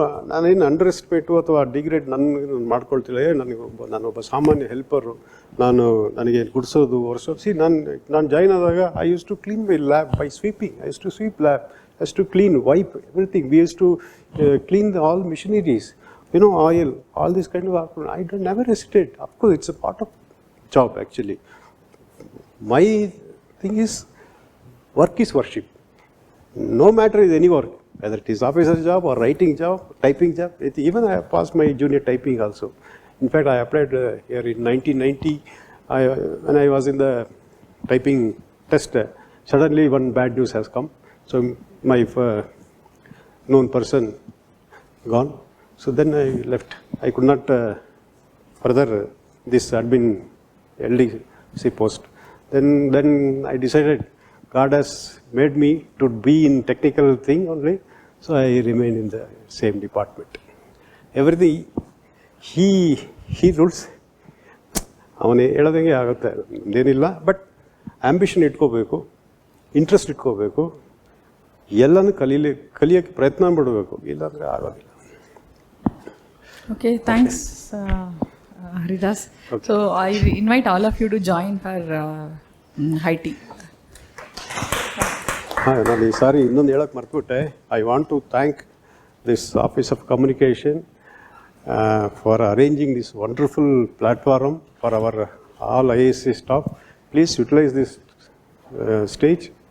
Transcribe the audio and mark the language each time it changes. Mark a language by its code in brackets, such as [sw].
[kn] ನಾನೇನು under estimate ಅಥವಾ degrade ಮಾಡ್ಕೊಳ್ತಿಲ್ಲ. ನಾನೊಬ್ಬ ಸಾಮಾನ್ಯ ಹೆಲ್ಪರು. ನನಗೆ ಗುಡಿಸೋದು, ಒರೆಸೋದು. ನಾನು ಜಾಯ್ನ್ ಆದಾಗ [en] I use to clean my lab by sweeping. I use to sweep lab, I use to clean, wipe everything. We use to clean all machineries, oil, all this kind of. I don't never hesitate. Of course, it's a part of job actually. My thing is, work is worship. No matter is any work, whether it is officer job or writing job, typing job. Even I have passed my junior typing also. In fact, I applied here in 1990. When I was in the typing test, suddenly one bad news has come. So my known person gone. So then I left. I could not further this admin LDC post. Then I decided God has made me to be in technical thing only, so I remain in the same department. Everything he rules. [kn] ಅವನು ಹೇಳೋದಂಗೆ ಆಗುತ್ತೆ, ಏನಿಲ್ಲ. But ambition ಇಟ್ಕೋಬೇಕು, interest ಇಟ್ಕೋಬೇಕು, ಎಲ್ಲನೂ ಕಲಿಯೋಕ್ಕೆ ಪ್ರಯತ್ನ ಪಡಬೇಕು, ಇಲ್ಲಾಂದರೆ ಆಗೋದಿಲ್ಲ. [en] Okay, thanks, Haridas. Okay. So I invite all of you to join for high tea. [kn] ನಾನು ಈ ಸಾರಿ ಇನ್ನೊಂದು ಹೇಳಕ್ಕೆ ಮರ್ತುಬಿಟ್ಟೆ. [en] I want to thank this office of communication for arranging this wonderful platform for our all IISc staff. Please utilise this stage.